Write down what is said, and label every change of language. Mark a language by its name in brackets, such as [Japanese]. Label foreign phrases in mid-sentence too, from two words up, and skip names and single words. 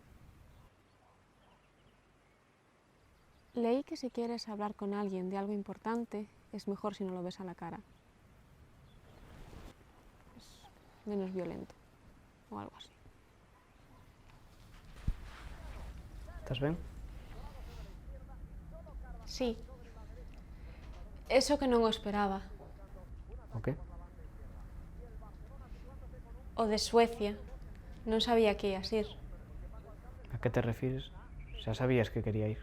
[Spanish] Leí que si quieres hablar con alguien de algo importante, es mejor si no lo ves a la cara. Es menos violento, o algo así. [Galician] Estás ben? Sí. Eso que non o esperaba. O qué? O de Suecia. Non sabía que ías ir. A que te refires? Xa sabías que quería ir.